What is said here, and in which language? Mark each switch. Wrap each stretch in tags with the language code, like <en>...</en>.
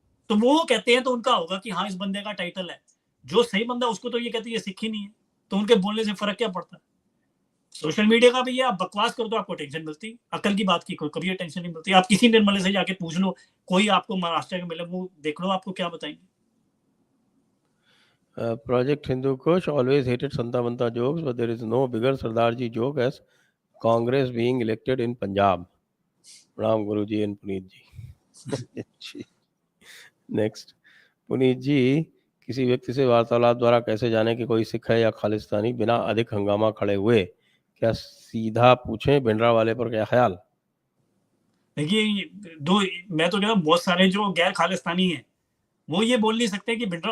<hi>तो वो कहते हैं तो उनका होगा कि हाँ इस बंदे का टाइटल है, जो सही बंदा उसको तो ये कहते हैं ये सिख ही नहीं है, तो उनके बोलने से फर्क क्या पड़ता है? सोशल मीडिया का भैया आप बकवास करो तो आपको टेंशन मिलती, अकल की बात की कभी टेंशन नहीं मिलती। आप किसी निर्मले से जाके पूछ लो, कोई आपको महाराष्ट्र के मिले, वो देख लो आपको क्या बताएंगे।</hi> <en>Project Hindu Kush always hated Santa Banta jokes, but there is no bigger Sardarji joke as Congress being elected in Punjab. Ram Guruji and Puneet ji.</en> <hi>Next, Puneet जी, किसी व्यक्ति से वार्तालाप द्वारा कैसे जाने कि कोई सिख है या खालिस्तानी बिना अधिक हंगामा खड़े हुए? क्या सीधा पूछें भिंडरावाले पर क्या ख्याल? देखिए दो, मैं तो कहता हूँ बहुत सारे जो गैर खालिस्तानी हैं वो ये बोल नहीं सकते कि भिंडरा।</hi>